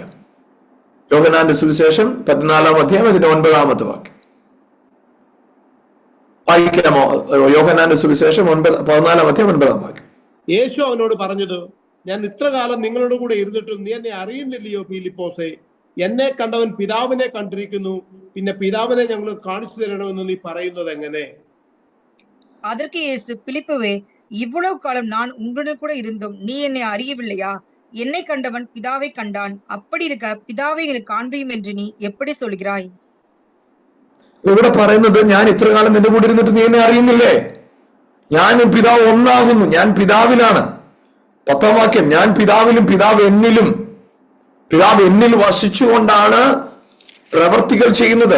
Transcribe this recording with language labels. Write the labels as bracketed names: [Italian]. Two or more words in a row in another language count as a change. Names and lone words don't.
[Malayalam] യോഹന്നാന്റെ സുവിശേഷം 14-ാം അധ്യായം അതിന്റെ 9-ാമത്തെ വാക്യം വായിക്കാമോ? യോഹന്നാന്റെ സുവിശേഷം 14-ാം അധ്യായം 9-ാം വാക്യം. യേശു അവനോട് പറഞ്ഞത്, ഞാൻ ഇത്ര കാലം നിങ്ങളോട് കൂടെ ഇരുന്നിട്ടും നീ എന്നെ അറിയുന്നില്ലയോ ഫിലിപ്പോസേ? എന്നെ കണ്ടവൻ പിതാവിനെ കണ്ടിരിക്കുന്നു, പിന്നെ പിതാവിനെ ഞങ്ങൾ കാണിച്ചു തരണമെന്ന് നീ പറയുന്നത് എങ്ങനെ? [Tamil] அதற்கு இயேசு, பிலிப்புவே, இவ்வளவு காலம் நான் உங்களுடன் கூட இருந்தும் நீ என்னை அறியவில்லையா? என்னை கண்டவன் பிதாவை கண்டான். அப்படி இருக்க பிதாவை எனக்கு காண்பியும் என்று நீ எப்படி சொல்கிறாய்? [Malayalam] ഇവിടെ പറയുന്നത്, ഞാൻ ഇത്ര കാലം നിന്റെ കൂടെ ഇരുന്നിട്ട് നീ എന്നെ അറിയുന്നില്ലേ? ഞാനും പിതാവ് ഒന്നാകുന്നു. ഞാൻ പിതാവിലാണ്. 10-ാം വാക്യം, ഞാൻ പിതാവിലും പിതാവ് എന്നിലും. പിതാവ് എന്നിൽ വസിച്ചുകൊണ്ടാണ് പ്രവർത്തികൾ ചെയ്യുന്നത്.